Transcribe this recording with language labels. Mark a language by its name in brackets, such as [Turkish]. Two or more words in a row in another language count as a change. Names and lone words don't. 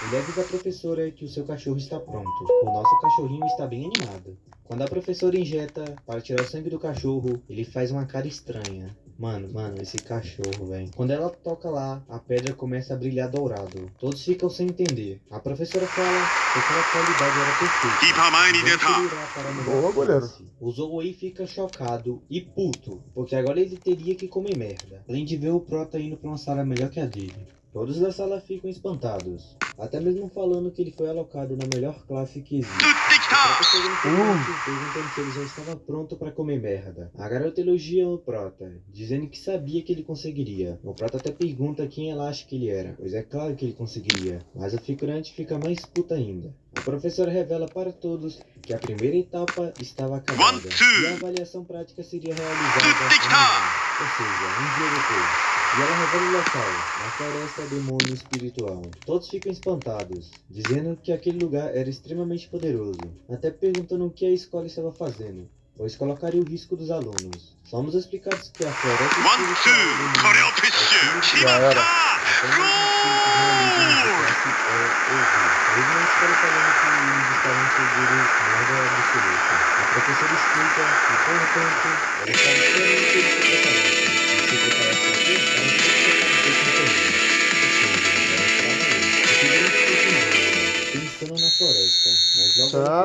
[Portuguese] Ele avisa a professora que o seu cachorro está pronto. O nosso cachorrinho está bem animado. Quando a professora injeta para tirar o sangue do cachorro, ele faz uma cara estranha. Mano, esse cachorro, velho. Quando ela toca lá, a pedra começa a brilhar dourado. Todos ficam sem entender. A professora fala que aquela qualidade era perfeita. [Japanese] キーパー前に出た。 [Portuguese] Ele irá para a melhor Boa, goleiro. classe. O Zoe fica chocado e puto, porque agora ele teria que comer merda, além de ver o prota indo para uma sala melhor que a dele. Todos da sala ficam espantados, até mesmo falando que ele foi alocado na melhor classe que existe. [Japanese] 撃ってきた。 [Portuguese] O prota chega no cliente, perguntando se ele já estava pronto para comer merda. A garota elogia o prota, dizendo que sabia que ele conseguiria. O prota até pergunta quem ela acha que ele era, pois é claro que ele conseguiria, mas o figurante fica mais puta ainda. A professora revela para todos que a primeira etapa estava acabada [English] One, two. [Portuguese] e a avaliação prática seria realizada Tic-tac. amanhã, ou seja, um dia depois. E ela revela o local, na floresta demônio espiritual. Todos ficam espantados, dizendo que aquele lugar era extremamente poderoso, até perguntando o que a escola estava fazendo, pois colocaria o risco dos alunos. Somos explicados que a floresta [Japanese] ワン、ツー、これをプッシュ。決まった。ゴール。 [Portuguese] Mesmo a escola falando que eles estavam seguros nada absoluto. A professora explica que, portanto, ela estava esperando que eles se preparassem. E se preparassem para quê? Para que eles preparassem com caminho. Ou seja, ela estava ali. O figurante ficou pensando na floresta, mas logo ela